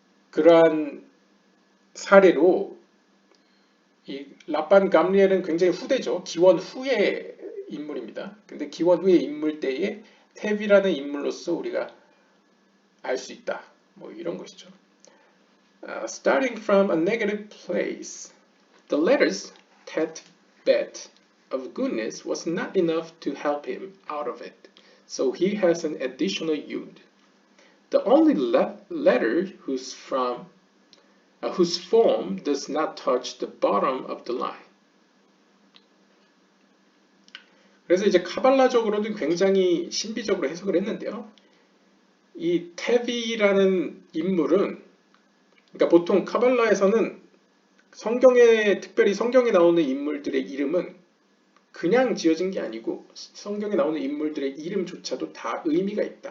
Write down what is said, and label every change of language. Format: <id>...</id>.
<ko>그러한 사례로 이 라반 감리엘은 굉장히 후대죠. 기원 후의 인물입니다. 근데 기원 후의 인물 때에 텝이라는 인물로서 우리가 알 수 있다. 뭐 이런 것이죠.</ko> <en>Starting from a negative place, the letters tet, bet of goodness was not enough to help him out of it. So he has an additional yud. The only letter whose form does not touch the bottom of the line.</en> <ko>그래서 이제 카발라적으로도 굉장히 신비적으로 해석을 했는데요. 이 테비라는 인물은, 그러니까 보통 카발라에서는 특별히 성경에 나오는 인물들의 이름은 그냥 지어진 게 아니고 성경에 나오는 인물들의 이름조차도 다 의미가 있다.</ko>